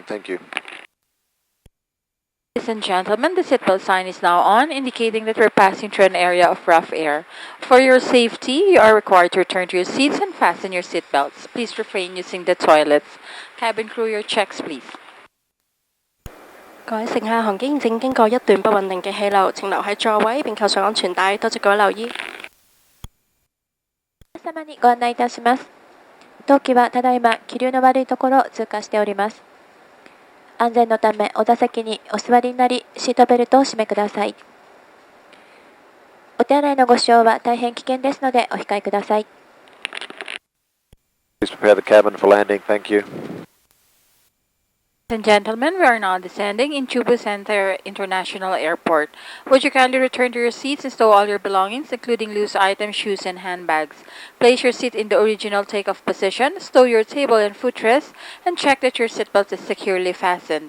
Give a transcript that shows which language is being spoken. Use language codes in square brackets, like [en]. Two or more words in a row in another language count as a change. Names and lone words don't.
[en] Thank you. Ladies and gentlemen, the seatbelt sign is now on, indicating that we're passing through an area of rough air. For your safety, you are required to return to your seats and fasten your seatbelts. Please refrain using the toilets. Cabin crew, your checks, please. [yue] 各位乘客，航機正經過一段不穩定嘅氣流，請留喺座位並扣上安全帶。多謝各位留意。 [ja] 皆様にご案内いたします。当機はただいま気流の悪いところを通過しております。安全のためお座席にお座りになり、シートベルトを締めください。お手洗いのご使用は大変危険ですのでお控えください。 [en] Please prepare the cabin for landing. Thank you. Ladies and gentlemen, we are now descending in Chubu Center International Airport. Would you kindly return to your seats and stow all your belongings, including loose items, shoes, and handbags? Place your seat in the original takeoff position, stow your table and footrest, and check that your seatbelt is securely fastened.